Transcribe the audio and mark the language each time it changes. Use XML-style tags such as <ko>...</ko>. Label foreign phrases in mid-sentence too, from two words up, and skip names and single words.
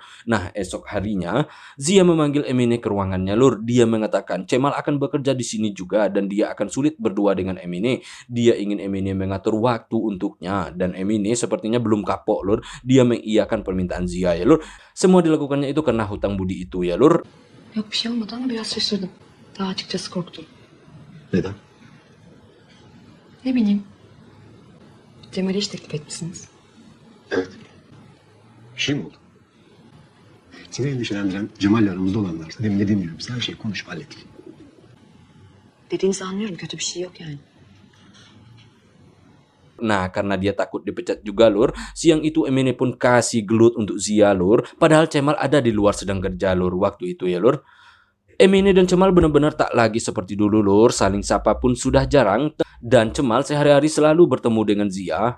<id>Nah esok harinya Zia memanggil Emine ke ruangannya lur. Dia mengatakan Cemal akan bekerja di sini juga dan dia akan sulit berdua dengan Emine. Dia ingin Emine mengatur waktu untuknya, dan Emine sepertinya belum kapok lur. Dia mengiyakan permintaan Zia ya lur. Semua dilakukannya itu karena hutang budi itu ya lur.</id> <tr>Yok bir şey olmadı ama biraz şaşırdım. Daha açıkçası korktum. Neden? Ne bileyim. Cemal'e iş teklif etmişsiniz. Evet. Bir şey mi oldu? Seni endişelendiren Cemal'le aramızda olanlar. Demin dediğim gibi biz her şeyi konuşup hallettik. Dediğinizi anlıyorum. Kötü bir şey yok yani.</tr> <id>Nah, karena dia takut dipecat juga lur, siang itu Emine pun kasih gelut untuk Zia lur, padahal Cemal ada di luar sedang kerja lur waktu itu ya lur. Emine dan Cemal benar-benar tak lagi seperti dulu lur, saling sapa pun sudah jarang, dan Cemal sehari-hari selalu bertemu dengan Zia.</id>